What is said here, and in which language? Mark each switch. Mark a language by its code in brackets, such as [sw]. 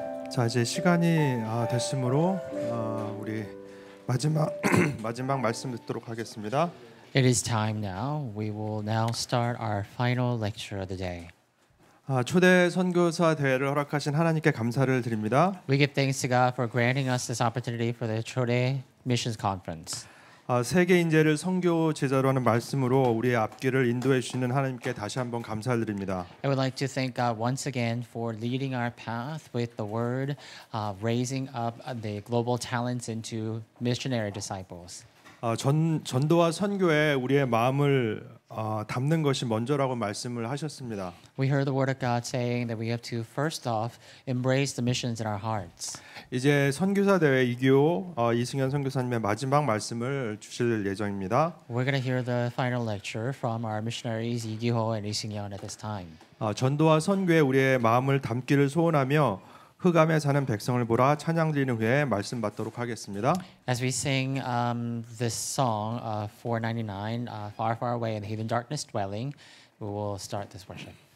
[ko] 자, 이제 시간이 됐으므로 우리 마지막 말씀 듣도록 하겠습니다. [en] It is time now. We will now start our final lecture of the day. [ko] 초대 선교사 대회를 허락하신 하나님께 감사를 드립니다. [en] We give thanks to God for granting us this opportunity for the Chode Missions Conference. [ko] 세계 인재를 선교 제자로 하는 말씀으로 우리의 앞길을 인도해 주시는 하나님께 다시 한번 감사를 드립니다. [en] I would like to thank God once again for leading our path with the word, raising up the global talents into missionary disciples. [ko] 전도와 선교에 우리의 마음을 담는 것이 먼저라고 말씀을 하셨습니다. [en] We heard the word of God saying that we have to first off embrace the missions in our hearts. [ko] 이제 선교사 대회 이기호 이승현 선교사님의 마지막 말씀을 주실 예정입니다. [en] We're going to hear the final lecture from our missionaries Lee Gi-ho and Lee Seung-yeon at this time. [ko] 전도와 선교에 우리의 마음을 담기를 소원하며 흑암에 사는 백성을 보라 찬양 드리는 후에 말씀 받도록 하겠습니다. [en] As we sing this song 499, Far Far Away in the Hidden Darkness Dwelling, we will start this worship.